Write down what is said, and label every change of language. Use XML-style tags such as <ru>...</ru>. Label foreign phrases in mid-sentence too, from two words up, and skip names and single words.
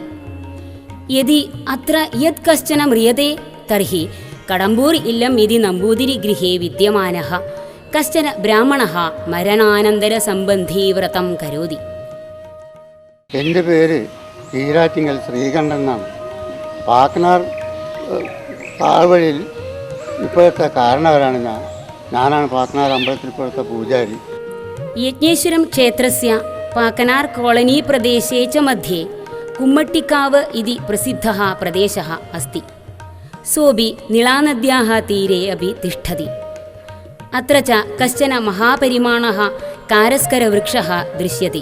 <sa>യദി അത്ര യത് കശ്ചന മ്രിയത്തെ തർഹി കടമ്പൂർ ഇല്ലം ഇതി നമ്പൂതിരി ഗൃഹേ വിദ്യമാനः കശ്ചന ബ്രാഹ്മണः മരണാനന്തര സംബന്ധീ വ്രതം കരോതി.</sa> <ml>എൻ്റെ പേര് ഈരാറ്റിങ്ങൽ ശ്രീകണ്ഠൻ എന്നാണ്. പാക്കനാർ താഴ്വഴിയിൽ ഇപ്പോഴത്തെ കാരണവരാണ് ഞാനാണ് പാക്കനാർ അമ്പലത്തിൽ ഇപ്പോഴത്തെ പൂജാരി.</ml> <sa>यज्ञेश्वरं क्षेत्रस्य पाकनार् कोळनी प्रदेशे च मध्ये कुम्मट्टिकाव इति प्रसिद्धः प्रदेशः अस्ति। सोऽपि निळानद्याः तीरे अपि तिष्ठति। अत्र च कश्चन महापरिमाणः कारस्करवृक्षः दृश्यते।</sa>